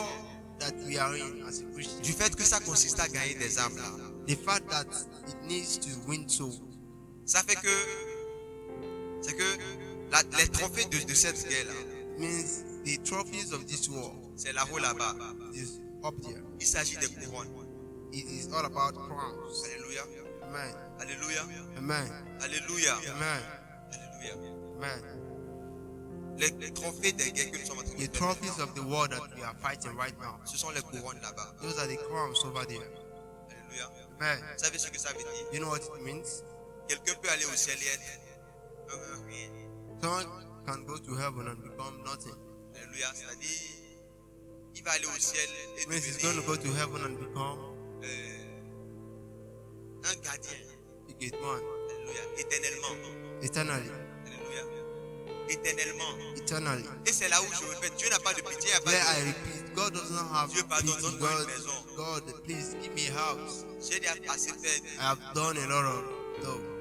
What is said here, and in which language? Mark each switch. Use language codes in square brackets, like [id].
[en] war that we are in as a Christian, [fr] du fait que ça consiste à gagner des âmes là, [en] the fact that it needs to win souls, [fr] ça fait que c'est que les trophées de cette guerre là, [en] means the trophies of this war [fr] c'est là-haut là-bas. [en] is up there. [fr] Il s'agit des couronnes. [en] It is all about crowns. Alléluia. Amen. Alléluia. Amen. Alléluia. Amen. Alléluia. Amen. [fr] Les trophées des guerres que nous sommes en train de [en] The [fr] faire, [en] trophies of the war that we are fighting right now, [fr] ce sont les couronnes là-bas. [en] those are the crowns over there. Alléluia. Amen. [fr] Vous savez ce que ça veut dire? [en] You know what it means? [fr] Quelqu'un peut aller au ciel et être rien. [en] Someone can go to heaven and become nothing. Alléluia. [fr] C'est-à-dire, il va aller au ciel et [en] It means he's going to [fr] devenir [en] go to heaven and become [fr] un gardien. [en] a gate man [fr] Alléluia. Éternellement. [en] eternally. [fr] Alléluia. Éternellement. [en] Eternally. [fr] Et c'est là où je répète, Dieu n'a pas de pitié, il n'y a pas [en] There I [fr] de... [en] repeat, God doesn't have [fr] Dieu, pardon, [en] pity. [fr] donne-moi une maison. [en] God, please give me a house. [fr] J'ai déjà assez fait. [en] I have done a lot of stuff.